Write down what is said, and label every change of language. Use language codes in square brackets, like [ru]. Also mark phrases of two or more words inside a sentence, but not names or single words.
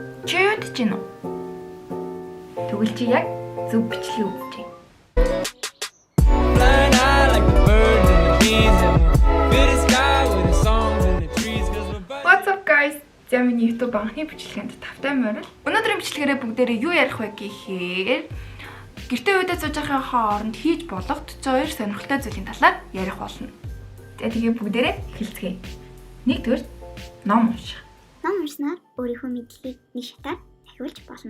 [mn] Чи юу гэж гинэ? Тэгвэл чи яг зөв бичлэг өгч. [en] Flying high like the birds and the bees and we'll fill the sky with the songs and the trees 'cause we're What's up guys? [mn] За миний YouTube анхны бичлэгэнд тавтай морил. Өнөөдрийн бичлэгээрээ бүгдээрээ юу ярих вэ гэхээр гэртээ үедээ сууж байхын хооронд хийж болох 42 сонирхолтой зүйлийн талаар ярих болно. За тэгээ бүгдээрээ эхэлцгээе. Нэгдүгээр ном унших. Ном уншсанаар өөрийнхөө мэдлэгийг нэг шатаар ахиулж болно.